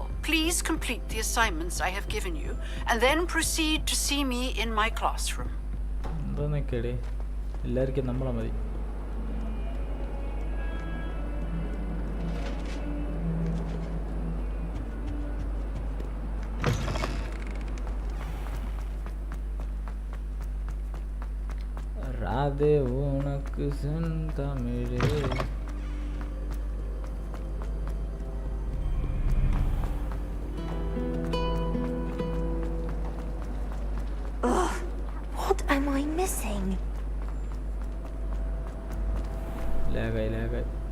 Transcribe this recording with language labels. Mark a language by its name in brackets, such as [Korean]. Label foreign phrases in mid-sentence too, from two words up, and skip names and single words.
[English] Please complete the assignments I have given you, and then proceed to see me in my classroom. [Malayalam] എല്ലാവർക്കും നമ്മളെ മതി. [Tamil] ராதே உனக்கு செந்தமிழே. [English] What am I missing? [Malayalam] ലാഗായി.